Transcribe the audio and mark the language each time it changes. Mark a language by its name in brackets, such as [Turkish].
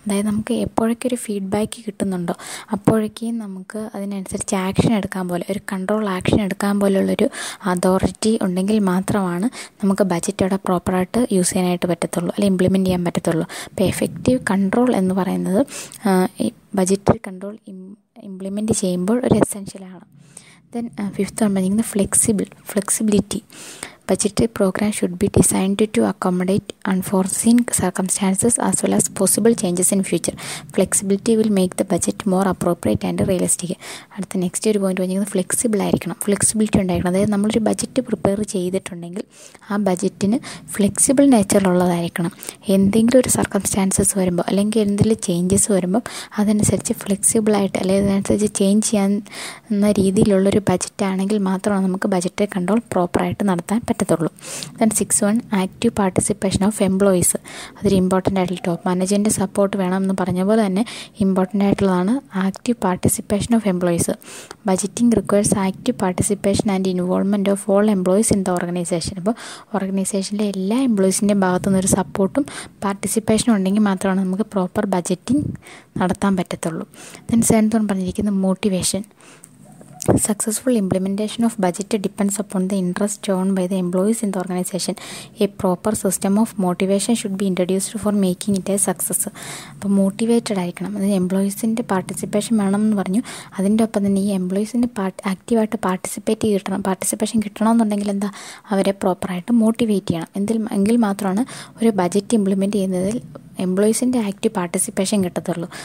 [Malayalam] അതായത് നമുക്ക് എപ്പോഴൊക്കെ ഒരു ഫീഡ്ബാക്ക് കിട്ടുന്നുണ്ടോ അപ്പോഴേക്കും നമുക്ക് അതിനനുസരിച്ച് ആക്ഷൻ എടുക്കാൻ പോലെ, ഒരു കൺട്രോൾ ആക്ഷൻ എടുക്കാൻ പോലുള്ളൊരു അതോറിറ്റി ഉണ്ടെങ്കിൽ മാത്രമാണ് നമുക്ക് ബജറ്റ് അവിടെ പ്രോപ്പറായിട്ട് യൂസ് ചെയ്യാനായിട്ട് പറ്റത്തുള്ളൂ, അല്ലെങ്കിൽ ഇംപ്ലിമെൻറ്റ് ചെയ്യാൻ പറ്റത്തുള്ളൂ. അപ്പോൾ എഫക്റ്റീവ് കൺട്രോൾ എന്ന് പറയുന്നത് ഈ ബജറ്ററി കൺട്രോൾ ഇംപ്ലിമെൻറ്റ് ചെയ്യുമ്പോൾ ഒരു എസെൻഷ്യലാണ്. ദെൻ ഫിഫ്ത്ത് പറഞ്ഞിരിക്കുന്നത് flexibility. [English] Budgetary program should be designed to accommodate unforeseen circumstances as well as possible changes in future. Flexibility will make the budget more appropriate and realistic. [Malayalam] അടുത്ത next ഒരു point പറഞ്ഞിരിക്കുന്നത് flexible ആയിരിക്കണം, flexibility ഉണ്ടായിരിക്കണം. അതായത് നമ്മളൊരു budget prepare ചെയ്തിട്ടുണ്ടെങ്കിൽ ആ ബജറ്റിന് ഫ്ലെക്സിബിൾ നേച്ചറുള്ളതായിരിക്കണം. എന്തെങ്കിലും ഒരു സർക്കംസ്റ്റാൻസസ് വരുമ്പോൾ അല്ലെങ്കിൽ എന്തെങ്കിലും ചേഞ്ചസ് വരുമ്പോൾ അതനുസരിച്ച് ഫ്ലെക്സിബിളായിട്ട് അല്ലെങ്കിൽ അതനുസരിച്ച് ചേഞ്ച് ചെയ്യാവുന്ന രീതിയിലുള്ളൊരു ബജറ്റ് ആണെങ്കിൽ മാത്രമാണ് നമുക്ക് ബജറ്ററി കൺട്രോൾ പ്രോപ്പറായിട്ട് നടത്താൻ പറ്റത്തുള്ളൂ. Then 6 active participation of employees. അതൊരു ഇമ്പോർട്ടൻ്റ് ആയിട്ടുള്ള ടോപ്പ് മാനേജ്മെൻറ്റ് സപ്പോർട്ട് വേണം എന്ന് പറഞ്ഞ പോലെ തന്നെ ഇമ്പോർട്ടൻ്റ് ആയിട്ടുള്ളതാണ് active participation of employees. [English] Budgeting requires active participation and involvement of all employees in the organization. [Malayalam] അപ്പോൾ ഓർഗനൈസേഷനിലെ എല്ലാ എംപ്ലോയീസിൻ്റെ ഭാഗത്തുനിന്നൊരു സപ്പോർട്ടും പാർട്ടിസിപ്പേഷനും ഉണ്ടെങ്കിൽ മാത്രമാണ് നമുക്ക് പ്രോപ്പർ ബജറ്റിംഗ് നടത്താൻ പറ്റത്തുള്ളൂ. ദെൻ 7 പറഞ്ഞിരിക്കുന്നത് motivation. [English] Successful implementation of budget depends upon the interest shown by the employees in the organization. A proper system of motivation should be introduced for making it a success. [Malayalam] അപ്പോൾ motivated ആയിരിക്കണം, അതായത് എംപ്ലോയീസിൻ്റെ participation വേണമെന്ന് പറഞ്ഞു. അതിൻ്റെ ഒപ്പം തന്നെ ഈ എംപ്ലോയീസിൻ്റെ ആക്റ്റീവായിട്ട് പാർട്ടിസിപ്പേഷൻ കിട്ടണമെന്നുണ്ടെങ്കിൽ എന്താ, അവരെ പ്രോപ്പറായിട്ട് മോട്ടിവേറ്റ് ചെയ്യണം. എങ്കിൽ മാത്രമാണ് ഒരു ബജറ്റ് ഇംപ്ലിമെൻറ്റ് ചെയ്യുന്നതിൽ എംപ്ലോയീസിൻ്റെ ആക്റ്റീവ് പാർട്ടിസിപ്പേഷൻ കിട്ടത്തുള്ളൂ.